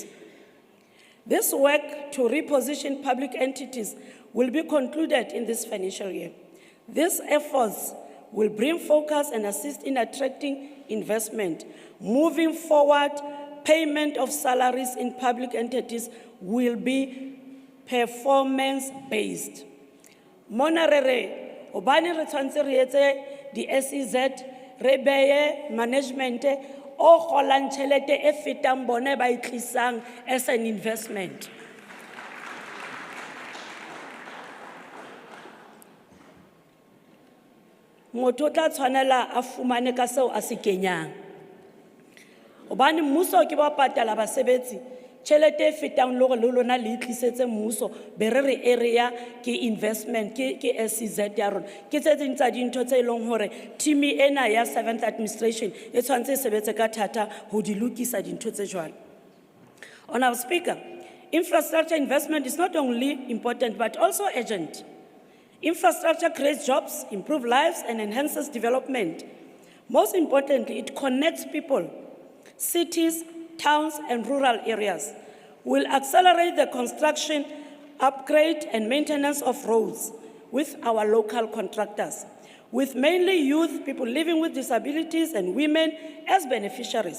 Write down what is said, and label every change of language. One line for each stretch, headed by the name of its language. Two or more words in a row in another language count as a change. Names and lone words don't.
English: This work to reposition public entities will be concluded in this financial year. These efforts will bring focus and assist in attracting investment. Moving forward, payment of salaries in public entities will be performance-based.
Southern Sotho: Monarere, obani re tshwantse re etse di SEZ, re beye management o golang tšhelete e fetang bone ba itlisang
English: as an investment.
Southern Sotho: Motho o tla tshwanela a fumane ka seo a se kenyang. Obane mmuso ke ba patala basebetsi tšhelete e fetang le gore le lona le itlisetse mmuso be re re area ke investment ke SEZ ya rona ke tse ding tsa dintho tse leng hore team ena ya 7th administration e tshwantse e sebetse ka thata ho di lokisa dintho tse jwalo.
English: Honourable Speaker, infrastructure investment is not only important but also urgent. Infrastructure creates jobs, improves lives, and enhances development. Most importantly, it connects people, cities, towns, and rural areas. Will accelerate the construction, upgrade, and maintenance of roads with our local contractors, with mainly youth, people living with disabilities, and women as beneficiaries.